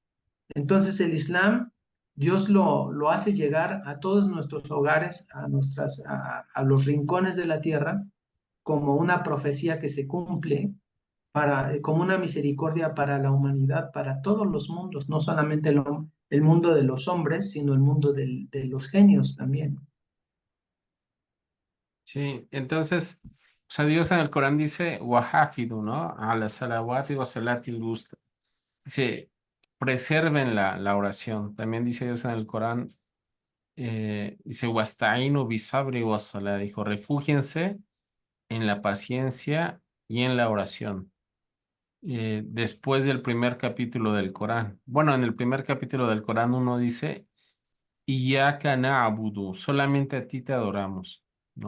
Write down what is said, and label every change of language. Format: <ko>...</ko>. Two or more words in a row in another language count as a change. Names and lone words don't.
<es>Entonces el Islam, Dios lo hace llegar a todos nuestros hogares, a los rincones de la tierra, como una profecía que se cumple, como una misericordia para la humanidad, para todos los mundos, no solamente el mundo de los hombres, sino el mundo de los genios también. Sí, entonces, o sea, Dios en el Corán dice, wahafidu, ¿no?</es> <ar>على الصلوات والصلاة الوسطى.</ar> <es>Dice, preserven la oración. También dice Dios en el Corán, dice,</es> <ar>واستعينوا بالصبر والصلاة.</ar> <es>Dijo, refúgiense en la paciencia y en la oración. Después del primer capítulo del Corán. Bueno, en el primer capítulo del Corán uno dice,</es> <ar>إياك نعبد,</ar> <es>solamente a ti te adoramos, ¿no?</es>